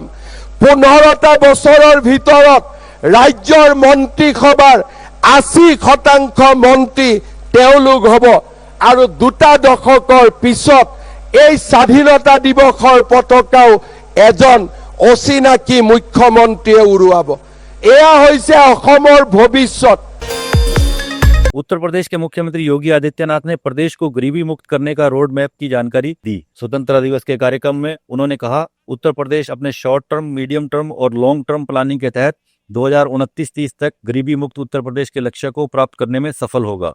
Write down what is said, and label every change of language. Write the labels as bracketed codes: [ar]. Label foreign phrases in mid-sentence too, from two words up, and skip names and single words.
[as] 15টা বছৰৰ ভিতৰত ৰাজ্যৰ মন্ত্ৰীসভাৰ 80% মন্ত্ৰী তেওঁলোক হ'ব আৰু 2টা দশকৰ পিছত এই স্বাধীনতা দিৱসৰ পতাকাও এজন অচিনাকি মুখ্যমন্ত্ৰীয়ে উৰুৱাব। এয়া হৈছে অসমৰ ভৱিষ্যত। [hi] उत्तर प्रदेश के मुख्यमंत्री योगी आदित्यनाथ ने प्रदेश को गरीबी मुक्त करने का [en] road map [hi] की जानकारी दी। स्वतंत्रता दिवस के कार्यक्रम में उन्होंने कहा, उत्तर प्रदेश अपने [en] short term, medium term [hi] और [en] long term planning [hi] के तहत 2029-30 तक गरीबी मुक्त उत्तर प्रदेश के लक्ष्य को प्राप्त करने में सफल होगा।